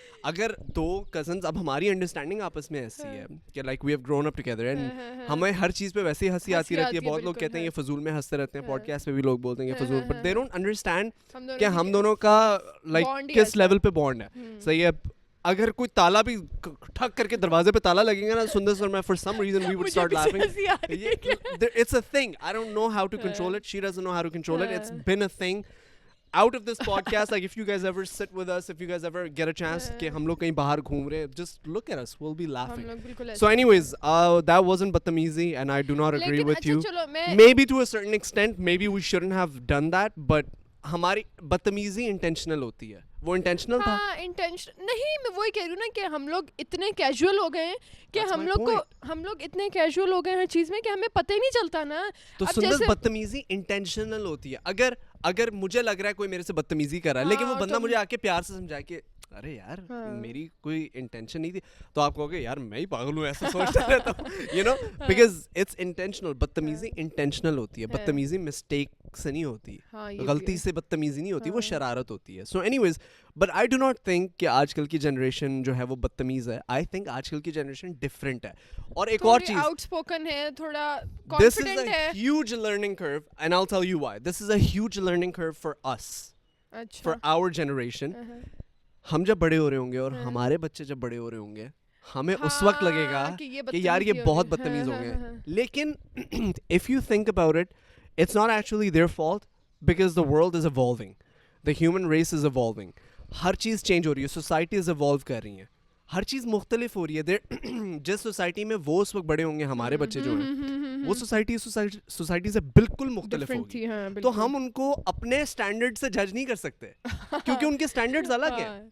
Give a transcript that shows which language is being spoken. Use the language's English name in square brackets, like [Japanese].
[Urdu] اگر دو کزنز, اب ہماری انڈرسٹینڈنگ آپس میں ایسی ہے کہ [English] like we have grown up together and [Urdu] ہمیں ہر چیز پہ ویسے ہی ہنسی آتی رہتی ہے. بہت لوگ کہتے ہیں یہ فضول میں ہنستے رہتے ہیں, پوڈ کاسٹ پہ بھی لوگ بولتے ہیں یہ فضول, [English] but they don't understand [Urdu] کہ ہم دونوں کا لائک کس لیول پہ بانڈ ہے. صحیح ہے. اگر کوئی تالا بھی ٹھک کر کے دروازے پہ تالا لگے گا نا سندر سر میں, [English] for some reason we would start laughing. It's a thing. I don't know how to control it. She doesn't know how to control it. It's been a thing. Out of this podcast, like if you guys ever sit with us, if you guys ever get a chance [Urdu] کہ ہم لوگ کہیں باہر گھوم رہے, [English] just look at us, we'll be laughing. So anyways, that wasn't بدتمیزی and I do not agree with you. Maybe to a certain extent, maybe we shouldn't have done that, but [Urdu] ہماری بدتمیزی انٹینشنل ہوتی ہے. وہ intentional تھا نہیں, میں وہی کہہ رہی ہوں نا کہ ہم لوگ اتنے کیجول ہو گئے ہیں کہ ہم لوگ اتنے کیجول ہو گئے ہر چیز میں کہ ہمیں پتہ ہی نہیں چلتا نا. تو سندر بدتمیزی انٹینشنل ہوتی ہے. اگر مجھے لگ رہا ہے کوئی میرے سے بدتمیزی کر رہا ہے, لیکن وہ بندہ مجھے آ کے پیار سے سمجھائے کہ ارے یار میری کوئی انٹینشن نہیں تھی, تو آپ کہو گے یار میں ہی پاگل ہوں, ایسا سوچتا رہتا ہوں, [English] You know, because it's intentional. [Urdu] بدتمیزی انٹینشنل ہوتی ہے. بدتمیزی مسٹیک سے نہیں ہوتی, غلطی سے بدتمیزی نہیں ہوتی, وہ شرارت ہوتی ہے. [English] so anyways, but I do not think [Urdu] کہ آج کل کی جنریشن جو ہے وہ بدتمیز ہے. [English] I think [Urdu] آج کل کی جنریشن ڈفرینٹ ہے. اور ایک اور چیز, آؤٹ اسپوکن ہے, تھوڑا [English] this is [Urdu] کانفیڈنٹ ہے. [English] A huge learning curve and I will tell you why. This is a huge learning curve for us, for our generation. [Urdu] ہم جب بڑے ہو رہے ہوں گے اور ہمارے بچے جب بڑے ہو رہے ہوں گے, ہمیں اس وقت لگے گا کہ یار یہ بہت بدتمیز ہو گئے. [English] لیکن if you think about it, it's not actually their fault because the world is evolving, the human race is evolving. [Urdu] ہر چیز چینج ہو رہی ہے, سوسائٹیز ایوالو کر رہی ہیں, ہر چیز مختلف ہو رہی ہے. جس سوسائٹی میں وہ اس وقت بڑے ہوں گے, ہمارے بچے جو ہیں, وہ سوسائٹی سے بالکل مختلف ہوگی. تو ہم ان کو اپنے اسٹینڈرڈ سے جج نہیں کر سکتے کیونکہ ان کے اسٹینڈرڈز الگ ہیں.